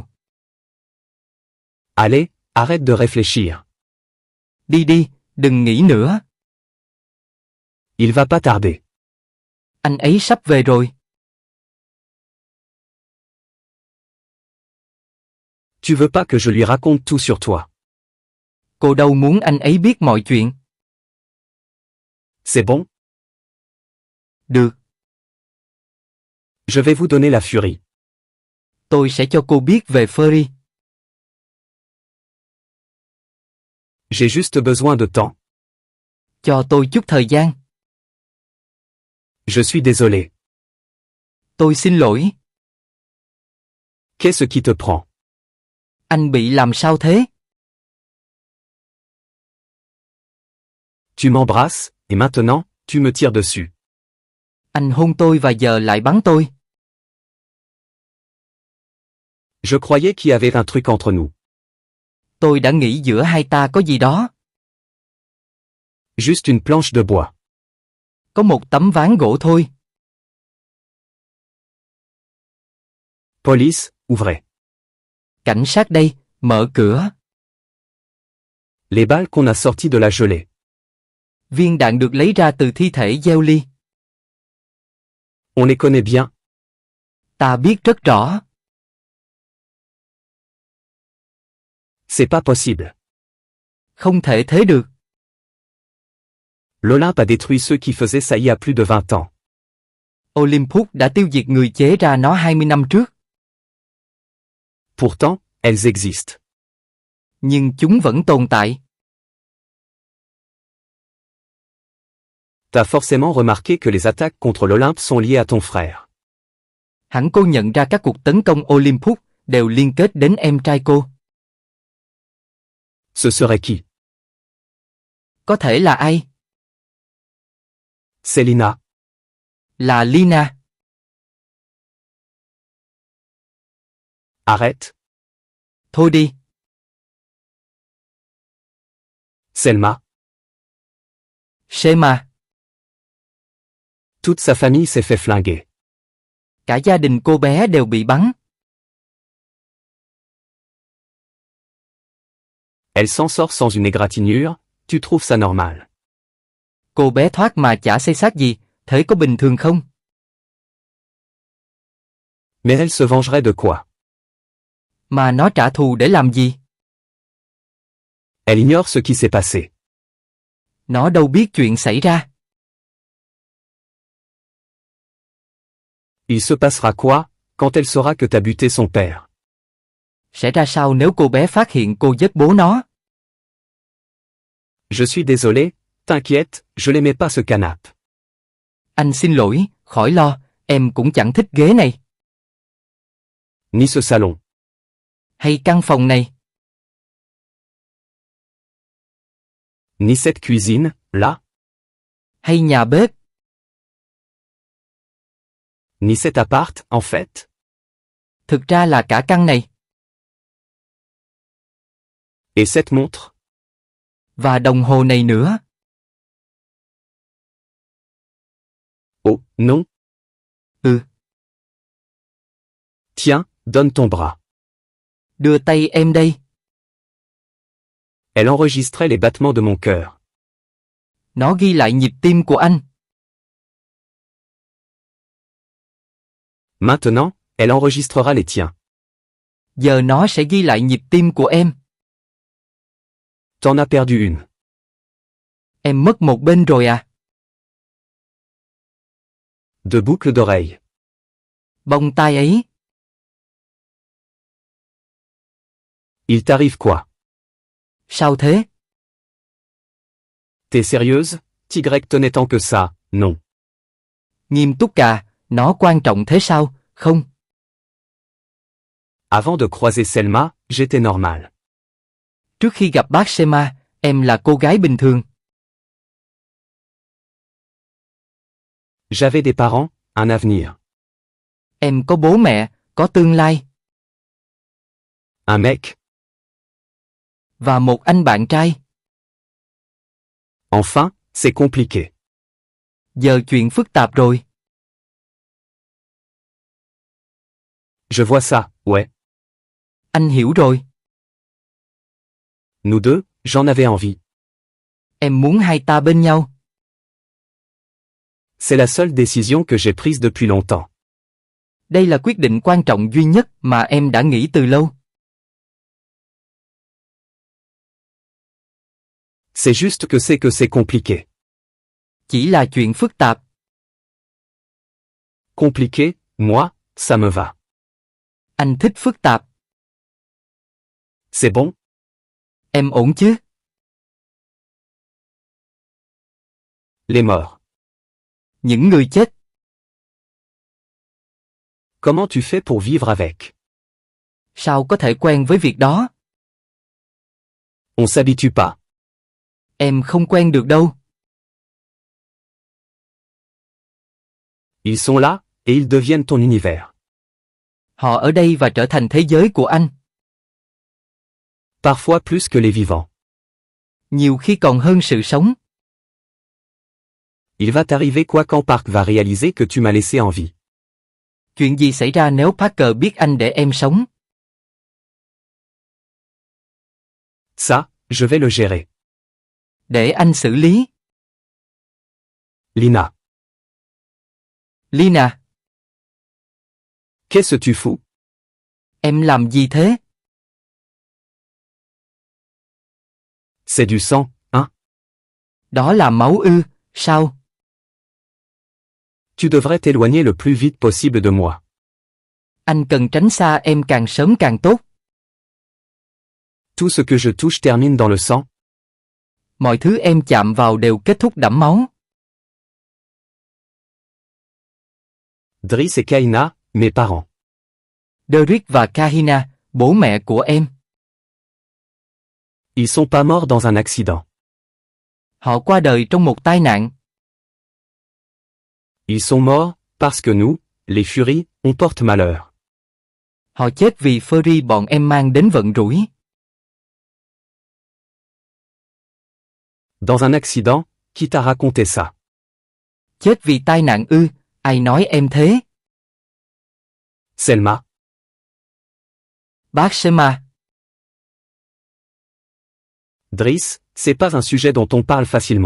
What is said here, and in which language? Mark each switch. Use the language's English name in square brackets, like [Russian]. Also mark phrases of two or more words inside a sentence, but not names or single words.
[French] Allez, arrête de réfléchir. [Vietnamese] Đi đi, đừng nghĩ nữa. [French] Il va pas tarder. [Vietnamese] Anh ấy sắp về rồi. [French] Tu veux pas que je lui raconte tout sur toi. [Vietnamese] Cô đâu muốn anh ấy biết mọi chuyện. [French] C'est bon? [Vietnamese] Được, [French] Je vais vous donner la furie. [Vietnamese] tôi sẽ cho cô biết về Furry. [French] J'ai juste besoin de temps. [Vietnamese] Cho tôi chút thời gian. [French] Je suis désolé. [Vietnamese] Tôi xin lỗi. [French] Qu'est-ce qui te prend? [Vietnamese] Anh bị làm sao thế? [French] Tu m'embrasses, et maintenant, tu me tires dessus. [Vietnamese] Anh hôn tôi và giờ lại bắn tôi. [French] Je croyais qu'il y avait un truc entre nous. [Vietnamese] Tôi đã nghĩ giữa hai ta có gì đó. [French] Juste une planche de bois. [Vietnamese] Có một tấm ván gỗ thôi. [French] Police, ouvrez. [Vietnamese] Cảnh sát đây, mở cửa. [French] Les balles qu'on a sorties de la gelée. [Vietnamese] Viên đạn được lấy ra từ thi thể gieo ly. [French] On les connaît bien. [Vietnamese] Ta biết rất rõ. [French] C'est pas possible. [Vietnamese] Không thể thế được. [French] L'Olympe a détruit ceux qui faisaient ça il y a plus de 20 ans. [Vietnamese] Olympus đã tiêu diệt người chế ra nó 20 năm trước. [French] Pourtant, elles existent. [Vietnamese] Nhưng chúng vẫn tồn tại. [French] T'as forcément remarqué que les attaques contre l'Olympe sont liées à ton frère. [Vietnamese] Hẳn cô nhận ra các cuộc tấn công Olympus đều liên kết đến em trai cô. [French] Ce serait qui? [Vietnamese] Có thể là ai? [French] Selina. [Vietnamese] Là Lina. [French] Arrête. [Vietnamese] Thôi đi. [French] Selma. [Vietnamese] Shema. [French] Toute sa famille s'est fait flinguer. [Vietnamese] Cả gia đình cô bé đều bị bắn. [French] Elle s'en sort sans une égratignure, tu trouves ça normal? [Vietnamese] Cô bé thoát mà chả xây xát gì, thế có bình thường không? [French] Mais elle se vengerait de quoi? [Vietnamese] Mà nó trả thù để làm gì? [French] Elle ignore ce qui s'est passé. [Vietnamese] Nó đâu biết chuyện xảy ra. [French] Il se passera quoi, quand elle saura que t'as buté son père? [Vietnamese] Sẽ ra sao nếu cô bé phát hiện cô giết bố nó? [French] Je suis désolé, t'inquiète, je l'aimais pas ce canapé. [Vietnamese] Anh xin lỗi, khỏi lo, em cũng chẳng thích ghế này. [French] Ni ce salon. [Vietnamese] Hay căn phòng này. [French] Ni cette cuisine, là. [Vietnamese] Hay nhà bếp. [French] Ni cet appart, en fait. [Vietnamese] Thực ra là cả căn này. [French] Et cette montre? [Vietnamese] Và đồng hồ này nữa. [French] Oh, non. [Vietnamese] Ừ. [French] Tiens, donne ton bras. [Vietnamese] Đưa tay em đây. [French] Elle enregistrait les battements de mon cœur. [Vietnamese] Nó ghi lại nhịp tim của anh. [French] Maintenant, elle enregistrera les tiens. [Vietnamese] Giờ nó sẽ ghi lại nhịp tim của em. [French] T'en as perdu une. [Vietnamese] Em mất một bên rồi à? [French] De boucles d'oreilles. [Vietnamese] Bông tai ấy. [French] Il t'arrive quoi? [Vietnamese] Sao thế? [French] T'es sérieuse? Tigrec tenait tant que ça, non. [Vietnamese] Nghiêm túc à, nó quan trọng thế sao, không? [French] Avant de croiser Selma, j'étais normal. [Vietnamese] Trước khi gặp bác Sema, em là cô gái bình thường. [French] J'avais des parents, un avenir. [Vietnamese] Em có bố mẹ, có tương lai. [French] Un mec. [Vietnamese] Và một anh bạn trai. [French] Enfin, c'est compliqué. [Vietnamese] Giờ chuyện phức tạp rồi. [French] Je vois ça, ouais. [Vietnamese] Anh hiểu rồi. [French] Nous deux, j'en avais envie. [Vietnamese] Em muốn hai ta bên nhau. [French] C'est la seule décision que j'ai prise depuis longtemps. [Vietnamese] Đây là quyết định quan trọng duy nhất mà em đã nghĩ từ lâu. [French] C'est juste que c'est compliqué. [Vietnamese] Chỉ là chuyện phức tạp. [French] Compliqué, moi, ça me va. [Vietnamese] Anh thích phức tạp. [French] C'est bon? [Vietnamese] Em ổn chứ? [French] Les morts. [Vietnamese] Những người chết. [French] Comment tu fais pour vivre avec? [Vietnamese] Sao có thể quen với việc đó? [French] On s'habitue pas. [Vietnamese] Em không quen được đâu. [French] Ils sont là, et ils deviennent ton univers. [Vietnamese] Họ ở đây và trở thành thế giới của anh. [French] Parfois plus que les vivants. [Vietnamese] Nhiều khi còn hơn sự sống. [French] Il va t'arriver quoi quand Park va réaliser que tu m'as laissé en vie? [Vietnamese] Chuyện gì xảy ra nếu Parker biết anh để em sống? [French] Ça, je vais le gérer. [Vietnamese] Để anh xử lý. [French] Lina. [Vietnamese] Lina, [French] Qu'est-ce tu fous? [Vietnamese] em làm gì thế? [French] C'est du sang, hein? [Vietnamese] Đó là máu ư, sao? [French] Tu devrais t'éloigner le plus vite possible de moi. [Vietnamese] Anh cần tránh xa em càng sớm càng tốt. [French] Tout ce que je touche termine dans le sang. [Vietnamese] Mọi thứ em chạm vào đều kết thúc đẫm máu. [French] Driss et Kaina, mes parents. [Vietnamese] Derek và Kahina, bố mẹ của em. [French] Ils sont pas morts dans un accident. [Vietnamese] Họ qua đời trong một tai nạn. [French] Ils sont morts, parce que nous, les furies, on porte malheur. [Vietnamese] Họ chết vì Furry bọn em mang đến vận rủi. [French] Dans un accident, qui t'a raconté ça? [Vietnamese] Chết vì tai nạn ư, ai nói em thế? [French] Selma. [Vietnamese] Bác Sema. [French] Driss, c'est pas un sujet dont on parle facilement.